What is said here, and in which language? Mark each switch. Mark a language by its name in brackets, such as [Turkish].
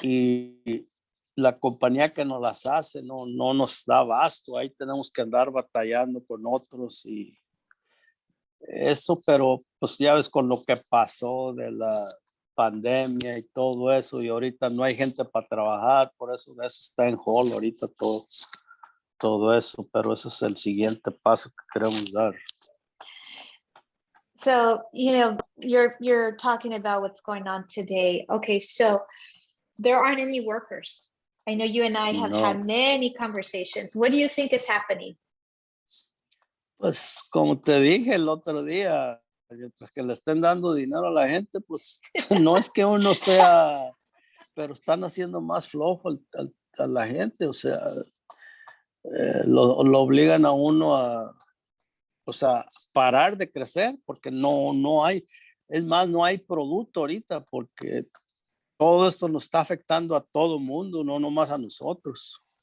[Spanish] y la compañía que nos las hace no nos da abasto, ahí tenemos que andar batallando con otros y eso, pero pues ya ves con lo que pasó de la pandemia y todo eso y ahorita no hay gente para trabajar, por eso está en hold ahorita todo eso, pero ese es el siguiente paso que queremos dar. [English] So, you're talking about what's going on today. Okay, so there aren't any workers. I know you and I have [Spanish] No, [English] had many conversations. What do you think is happening? [Spanish] pues como te dije el otro día, mientras que le estén dando dinero a la gente, pues no es que uno sea, pero están haciendo más flojo a la gente, o sea, lo obligan a uno o sea, parar de crecer porque no hay, es más, no hay producto ahorita porque todo esto nos está afectando a todo el mundo, no nomás a nosotros.